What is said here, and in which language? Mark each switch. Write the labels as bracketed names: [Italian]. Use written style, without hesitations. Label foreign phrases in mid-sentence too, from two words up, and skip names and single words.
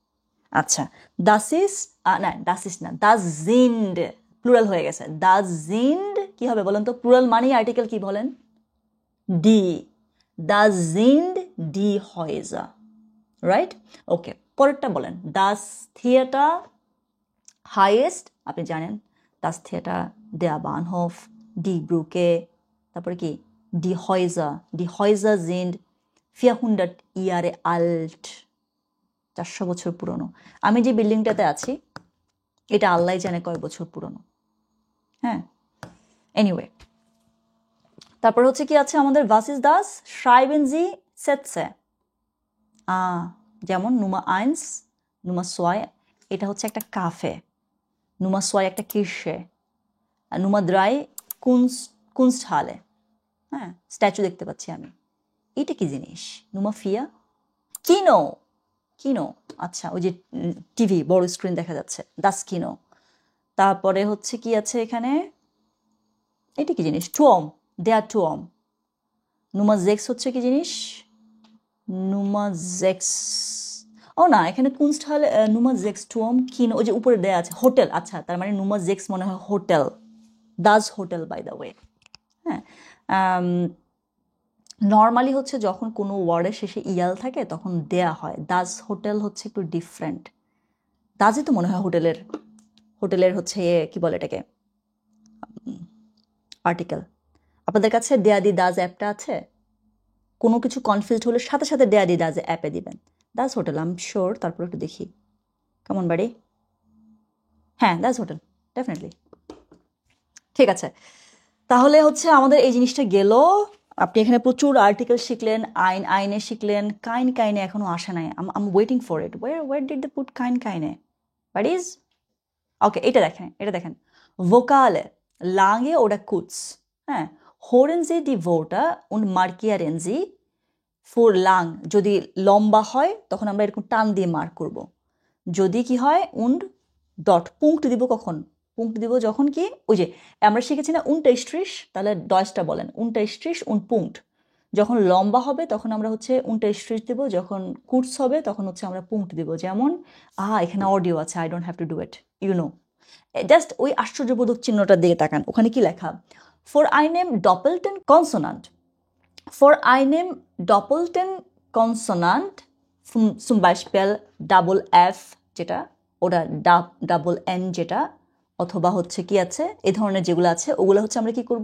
[Bangla] আচ্ছা [German] das ist না das sind, [Bangla] প্লুরাল হয়ে গেছে, [German] das sind [Bangla] কি হবে বলেন তো, প্লুরাল মানেই আর্টিকেল কি বলেন, [German] die, das sind die Häuser, [Bangla] রাইট। ওকে পরেরটা বলেন, [German] das Theater heißt, [Bangla] আপনি জানেন [German] das Theater, der Bahnhof, die Brücke, [Bangla] তারপরে কি [German] die Häuser sind 400 Jahre alt, [Bangla] 400 বছর পুরনো। আমি যে বিল্ডিংটাতে আছি এটা আল্লাহ জানে কয় বছর পুরনো, হ্যাঁ এনিওয়ে। তারপর হচ্ছে কি আছে আমাদের, [German] was ist das? Schreiben Sie Sätze. [Bangla] যেমন Nummer 1, Nummer 2 এটা হচ্ছে একটা কাফে, Nummer 2 একটা কিসে, আর Nummer 3 Kunsthalle, হ্যাঁ স্ট্যাচু দেখতে পাচ্ছি আমি, এটা কি জিনিস, Nummer 4 কিনো, আচ্ছা ওই যে টিভি বড় স্ক্রিন দেখা যাচ্ছে, [German] das Kino। [Bangla] তারপরে হচ্ছে কি আছে এখানে, এটা কি জিনিস, [German] Turm, der Turm। [Bangla] Nummer 6 হচ্ছে কি জিনিস, Nummer 6 ও না এখানে Kunsthalle, Nummer 6 [German] Turm Kino, [Bangla] ওই যে উপরে দেয়া আছে হোটেল, আচ্ছা তার মানে Nummer 6 মনে হয় হোটেল, [German] das Hotel [English] by the way, [Bangla] হ্যাঁ। নর্মালি হচ্ছে যখন কোনো ওয়ার্ডের শেষে ইয়াল থাকে তখন দেয়া হয়, [German] das Hotel [Bangla] হচ্ছে একটু ডিফারেন্ট, দাজই তো মনে হয় হোটেলের হচ্ছে কি বলে এটাকে আর্টিকেল। আপনাদের কাছে দেয়া দি দাজ অ্যাপটা আছে? কোনো কিছু কনফিউজড হলে সাথে সাথে দেয়া দি দাজ অ্যাপে দিবেন। [German] das Hotel, [English] I am sure. [Bangla] তারপর একটু দেখি, কেমন বাড়ি? হ্যাঁ, [German] das Hotel, [Bangla] ডেফিনেটলি। ঠিক আছে, তাহলে হচ্ছে আমাদের এই জিনিসটা গেল। আপনি এখানে প্রচুর আর্টিকেল শিখলেন, আইনে শিখলেন, কাইনে এখনো আসে নাই। [English] I'm waiting for it. where did they put keine? what is? [Bangla] ওকে, এটা দেখেন ভোকালে [German] lange oder kurz, [Bangla] হ্যাঁ, [German] hören Sie die Wörter und markieren Sie für lang। [Bangla] যদি লম্বা হয় তখন আমরা এরকম টান দিয়ে মার্ক করব। যদি কি হয় und ডট, পুঙ্ক্ট দিব কখন? পুঙ্ক্ট দিব যখন কি, ওই যে আমরা শিখেছি না unterstrich, তাহলে ডয়সটা বলেন [German] unterstrich und Punkt। [Bangla] যখন লম্বা হবে তখন আমরা হচ্ছে unterstrich দেব, যখন কুর্স হবে তখন হচ্ছে আমরা পুঙ্ক্ট দিব। যেমন এখানে অডিও আছে, [English] I don't have to do it, you know. [Bangla] জাস্ট ওই আশ্চর্যবোধক চিহ্নটার দিকে তাকান, ওখানে কি লেখা? [German] vor einem doppelten Konsonant, vor einem doppelten Konsonant zum Beispiel [Bangla] ডাবল এফ যেটা, ওটা ডাবল এন যেটা, অথবা হচ্ছে কি আছে এই ধরনের যেগুলো আছে, ওগুলো হচ্ছে আমরা কি করব?